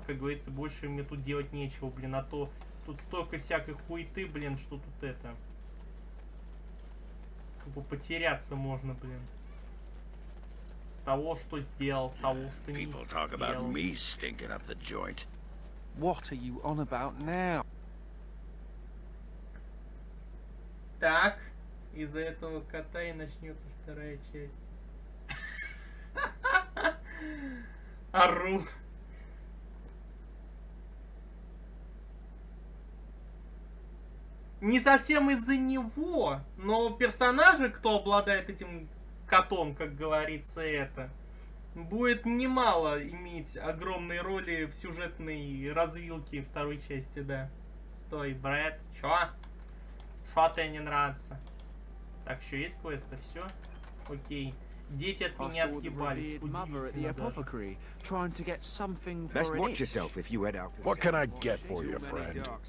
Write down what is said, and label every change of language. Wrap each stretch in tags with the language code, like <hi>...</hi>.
<ru>Как говорится, больше мне тут делать нечего, блин, а то... Тут столько всякой хуеты, блин, что тут это... Потеряться можно, блин. С того, что сделал, с того, что не сделал.</ru> <en>What are you on about now?</en> <ru>Так, из-за этого кота и начнется вторая часть. Ору. Не совсем из-за него, но персонажи, кто обладает этим котом, как говорится, это, будет немало иметь огромные роли в сюжетной развилке второй части, да. Стой, Брэд, чё? Шо тебе не нравится? Так, еще есть квесты, все? Окей. Дети от меня отъебались, удивительно даже.</ru> <en>What can I get for you, friend?</en>